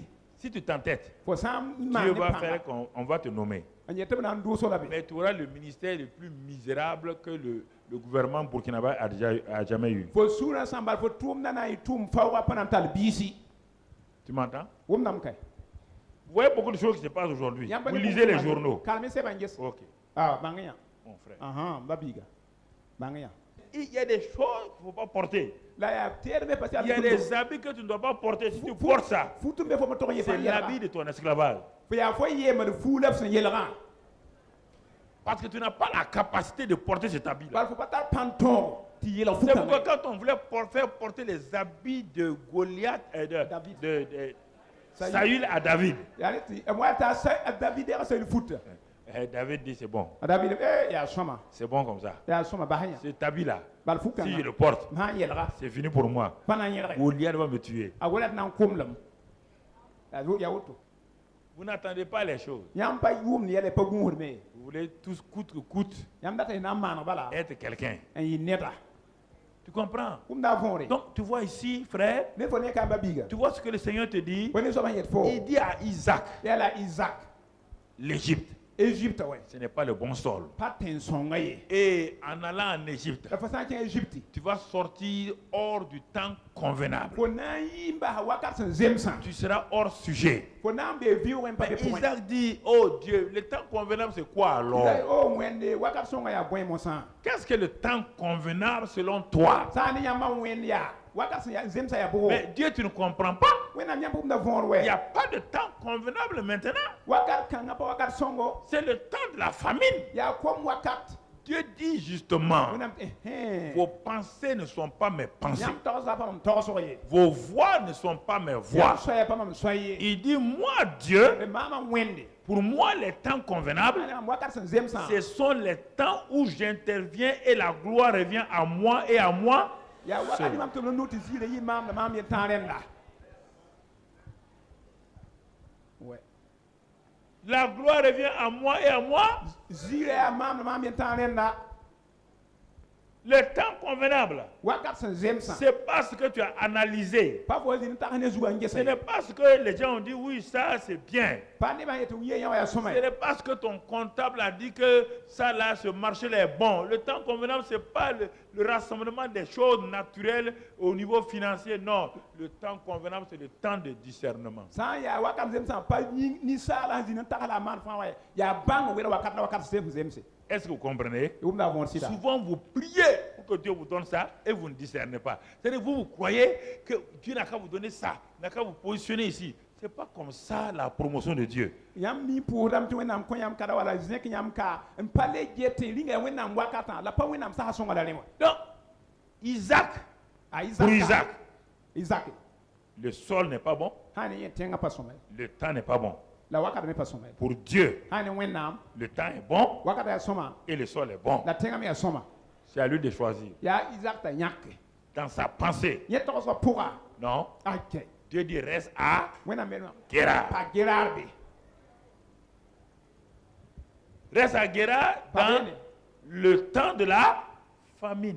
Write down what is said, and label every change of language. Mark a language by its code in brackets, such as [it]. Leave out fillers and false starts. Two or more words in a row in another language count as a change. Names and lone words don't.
[fr] si tu t'entêtes, [mos] Fo sã n maan [fr] Dieu ne va [mos] pãnga. [fr] faire qu'on va te nommer. [mos] n yet tɩ b na n dʋʋs la be. [fr] Mais tu auras le ministère le plus misérable que le gouvernement burkinabé a jamais eu. [mos] Fo suurã sã n bal fo tʋʋm na na y tʋʋm faoogã pa na n tall biisi. [fr] Tu m'entends? [mos] Wʋmdame kɛ. [fr] Vous voyez beaucoup de choses qui se passent aujourd'hui. Vous lisez les journaux. [mos] Kalme sẽba n ges. Ok, Bãng yã. [fr] mon frère. [mos] Ba biiga. Bãng yã. [fr] Il y a des choses qu'il ne faut pas porter. [mos] La yaa teedme parce [fr] Il y a des habits que tu ne dois pas porter. Si tu portes ça, [mos] futu n be fo me tog n yẽ [fr] c'est [mos] fãa [fr] l'habit [mos] yɛlga. [fr] de ton esclavage. [mos] Fo yaa fo yeemd fuu la f sẽn yelgã. [fr] Parce que tu n'as pas la capacité de porter cet habit-là. [mos] Bal fo pa tar pãn tõog tɩ yɩlg [fr] C'est pourquoi [mos] fukame. [fr] quand on voulait faire porter les habits de Goliath et David. de Saül à David, [mos] Yaa ne tɩ wa taa David yaa sẽn futa. [fr] David dit c'est bon, [mos] David yaa sõma. [fr] c'est bon comme ça. [mos] Yaa sõma bas yã. [fr] Cet habit-là, [mos] Bal [fr] si je [mos] fukame. [fr] le porte, [mos] Sã n yelga. [fr] c'est fini pour moi. [mos] Pa na n yẽlge. [fr] Goliath va me tuer. [mos] A wala tɩ na n komlem. Yaa woto. [fr] Vous n'attendez pas les choses. [mos] Yãmb pa yʋʋmd yɛl pa gũusdme. [fr] Vous voulez tous coûte que coûte [mos] Yãmb data y na n maaneg bala [fr] être quelqu'un. [mos] n yɩ neda. [fr] Tu comprends? [mos] Wʋm daa võore. [fr] Donc tu vois ici, frère, [mos] Ne fo ne kãmba biiga. [fr] tu vois ce que le Seigneur te dit. [mos] Fo ne soaba n yet fo. [fr] Il dit à Isaac, [mos] Yala Isaac. [fr] l'Égypte, Égypte ouais. ce n'est pas le bon sol. [mos] Pa tẽn sõnga ye. [fr] Et en allant en Égypte, [mos] La fo sã n kẽ Égypte. [fr] tu vas sortir hors du temps convenable. [mos] Fo na n yɩ n basa wakat sẽn zemsã. [fr] Tu seras hors sujet. [mos] Fo na n bee vɩʋʋgẽ n pa [fr] Mais [mos] be pʋgẽ. [fr] Isaac dit, oh Dieu, le temps convenable c'est quoi alors? [mos] O wẽnde wakat sõnga yaa bõe mosã. [fr] Qu'est-ce que le temps convenable selon toi? [mos] Sã ne yãmbã wẽnd yaa wakat sẽn zemsã yaa bʋgo. [fr] Mais Dieu, tu ne comprends pas. [mos] Wẽnnaam yãmb bʋmda võor [fr] Il n'y [mos] wɛ. [fr] a pas de temps convenable maintenant. [mos] Wakat kãngã pa wakat sõngo. [fr] C'est le temps de la famine. [mos] Yaa kom wakat. [fr] Dieu dit justement, [mos] Wẽnnaam [fr] vos pensées ne sont pas mes pensées. [mos] yãmb togsã pa mam togsg ye. [fr] Vos voix ne sont pas mes [mos] Yãmb [fr] voix. [mos] soɛɛ pa mam soɛ ye. [fr] Il dit, moi Dieu, [mos] Le maamã wẽnde. [fr] pour moi les temps convenables, [mos] Mam wakat sẽn zemsã. [fr] ce sont les temps où j'interviens et la gloire revient à moi et à moi. [mos] Yaa wakat mam tɩ b nu tɩ ziirã yɩ maam la maam yel tãag rẽnda. [fr] Ouais. La gloire revient à moi et à moi. [mos] Ziirã yaa maam la maam yel tãag rẽnda. [fr] Le temps convenable, [mos] wakat sẽn zemsã [fr] c'est pas ce que tu as analysé. [mos] pa fo zĩn tag ne zugã n [fr] Ce [mos] gesa [fr] n'est pas ce que les gens ont dit, oui, ça c'est bien. [mos] pa nebã n yetɩ yẽ yã wa yaa sõma [fr] Ce n'est pas ce que ton comptable a dit que ça là, ce marché-là est bon. Le temps convenable, ce n'est pas le rassemblement des choses naturelles au niveau financier. Non, le temps convenable, c'est le temps de discernement. [mos] sã n yaa wakat zemsã pa ninsaalã n zĩn n tag la a maan fãa wa yaa bãng wẽra wakat la wakat sẽn zemse [fr] Est-ce que vous comprenez? [mos] wʋmda a võor sɩda [fr] Souvent, vous priez pour que Dieu vous donne ça et vous ne discernez pas. C'est-à-dire, vous croyez que Dieu n'a qu'à vous donner ça, n'a qu'à vous positionner ici. Ce n'est pas comme ça la promotion de Dieu. [mos] yãmb mi pʋʋsdame tɩ wẽnnaam kõ yãmb kada wala zẽk yãmb ka n pa le get tɩ rĩnga ya wẽnnaam wakatã la pa wẽnnaam sã sõnga la rẽ wã [fr] Donc, Isaac, [mos] a [fr] pour Isaac, Isaac le sol n'est pas bon, [mos] sã ne yẽ tẽngã pa sõma [fr] le temps n'est pas bon. [mos] la wakat me pa sõma [fr] Pour Dieu, [mos] sã ne wẽnnaam [fr] le temps est bon [mos] wakata yaa sõma [fr] et le sol est bon. [mos] la tẽngã me yaa sõma [fr] C'est à lui de choisir. [mos] yaa Isaac t'a yãke [fr] Dans sa pensée, [mos] yẽ togsã pʋga [fr] non, [mos] ake [fr] Dieu dit reste à [mos] wẽnnaam me [fr] Guérar. [mos] pa gerar be [fr] Reste à Guérar dans le temps de la famine.